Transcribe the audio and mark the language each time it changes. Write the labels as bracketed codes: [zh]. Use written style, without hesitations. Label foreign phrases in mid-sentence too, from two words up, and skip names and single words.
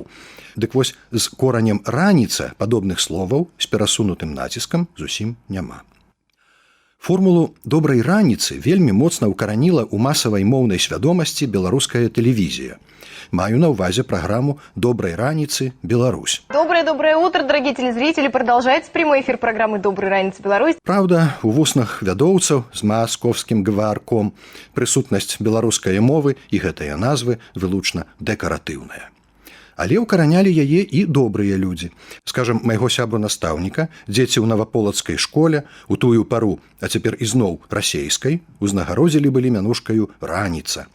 [be] Дык вось з коранем «раніца» падобных словаў з перасунутым націскам зусім няма. Формулу «добрай раніцы» вельмі моцна ўкараніла ў масавай моўнай свядомасці беларуская тэлевізія. Маю на ўвазе праграму «Добрай раніцы, Беларусь». [ru] Доброе утро, дорогие телезрители. Продолжается прямой эфир программы «Доброй раницы, Беларусь». [be] Праўда, у вуснах вядоўцаў з маскоўскім гварком прысутнасць беларускай мовы і гэтыя назвы вылучна дэкаратыўная. Але ўкаранялі яе і добрыя людзі. Скажам, майго сябру-настаўніка, дзеці ў наваполацкай школе, у тую пару, а цяпер ізноў расейскай, узнагародзілі былі мянушкаю «раніца».